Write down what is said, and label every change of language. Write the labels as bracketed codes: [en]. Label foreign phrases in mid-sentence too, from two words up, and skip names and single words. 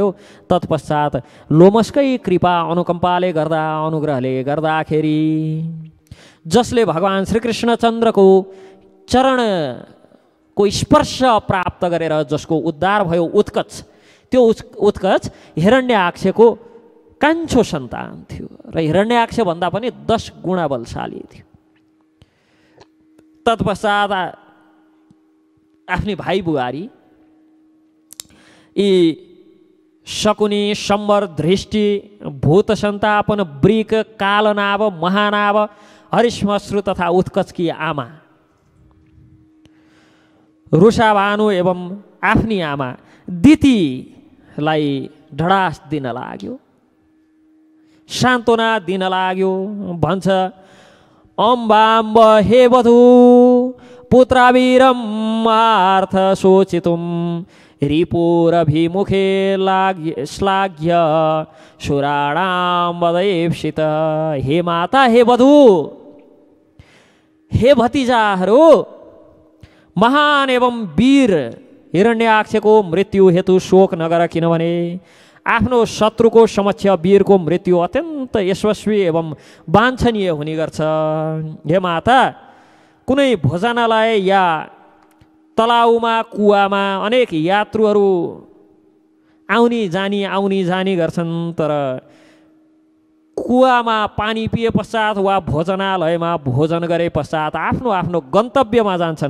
[ne] तत्पश्चात लोमसकै कृपा अनुकम्पाले गर्दा, अनुग्रहले गर्दाखेरि जसले भगवान् श्रीकृष्णचन्द्रको चरणको स्पर्श प्राप्त गरेर जसको उद्धार भयो उत्कच, त्यो उत्कच हिरण्याक्षको कान्छो सन्तान थियो र हिरण्याक्ष भन्दा पनि 10 गुणा बलशाली थियो। तत्पश्चात आफ्नी भाइ बुहारी यी शकुनी, सम्बर, धृष्टि, भूत सन्तापन, वृक, कालनाभ, महानाभ, हरिश्मश्रु तथा उत्कचकी आमा रुषाभानु एवं आफ्नी आमा दितिलाई ढडास दिन लाग्यो, सान्त्वना दिन लाग्यो। भन्छ, [sa] अम्बाम्ब हे वधू पुत्रावीरम आर्थ शोचितुम रिपुरभिमुखे श्लाघ्य सुराणाम वदैप्सित। [ne] हे माता, हे वधू, हे भतिजाहरू, महान एवं वीर हिरण्याक्षको मृत्यु हेतु शोक नगर, किनभने आफ्नो शत्रुको समक्ष वीरको मृत्यु अत्यन्त यशस्वी एवं वाञ्छनीय हुने गर्छ। हे माता, कुनै भोजनालय या तलाउमा, कुवामा अनेक यात्रुहरू आउनी जानी गर्छन्, तर कुवामा पानी पिए पश्चात वा भोजनालयमा भोजन गरे पश्चात आफ्नो आफ्नो गन्तव्यमा जान्छन्।